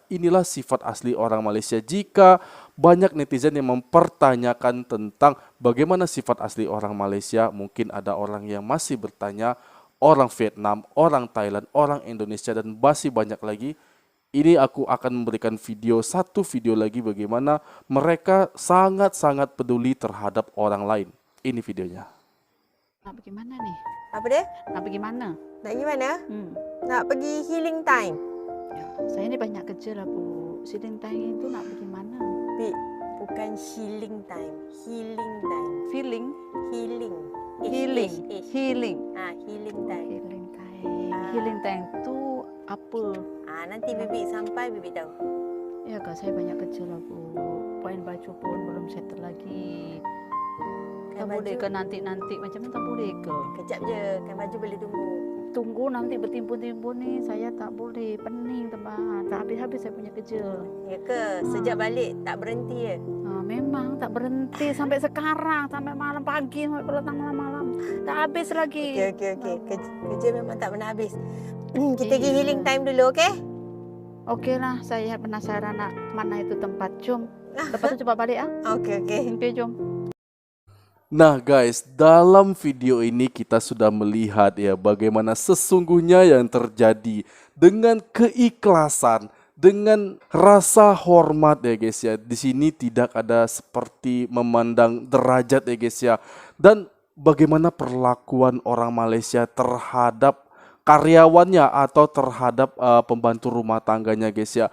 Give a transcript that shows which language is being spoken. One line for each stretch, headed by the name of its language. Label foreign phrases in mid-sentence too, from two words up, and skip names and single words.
Indonesian: Inilah sifat asli orang Malaysia. Jika banyak netizen yang mempertanyakan tentang bagaimana sifat asli orang Malaysia, mungkin ada orang yang masih bertanya, orang Vietnam, orang Thailand, orang Indonesia dan masih banyak lagi. Ini aku akan memberikan satu video lagi bagaimana mereka sangat-sangat peduli terhadap orang lain. Ini videonya.
Malay: Nak pergi mana ni? Apa dia? Nak pergi mana? Nak pergi mana? Nak pergi
English: healing time.
Malay: Ya, saya ni banyak kerja lah Bu. Sidang time itu nak pergi mana? Bi, bukan
English: healing time. Healing time.
Malay: Feeling? Healing. Healing. Healing.
English: Healing time. Healing time. Healing time
Malay: tu apa? Nanti Bibi sampai Bibi tahu. Ya kak, saya banyak kerja lah Bu. Poin baju pun belum settle lagi. Tak boleh ke nanti-nanti macam ni tak boleh ke? Kejap je, kan baju boleh tunggu. Tunggu nanti bertimbun-timbun ni saya tak boleh. Pening teman. Tak habis-habis saya punya kerja. Ya ke? Sejak balik tak berhenti ya? Memang tak berhenti sampai sekarang. Sampai malam pagi, sampai petang malam-malam. Tak habis lagi. Okey. Kerja memang tak pernah habis. Kita pergi
English: healing time
Malay: dulu, okey? Okey lah, saya penasaran nak mana itu tempat. Jom. Lepas tu cepat balik ah. Okey. Okey, jom.
Indonesian: Nah guys, dalam video ini kita sudah melihat ya bagaimana sesungguhnya yang terjadi dengan keikhlasan, dengan rasa hormat ya guys ya. Di sini tidak ada seperti memandang derajat ya guys ya. Dan bagaimana perlakuan orang Malaysia terhadap karyawannya atau terhadap pembantu rumah tangganya guys ya.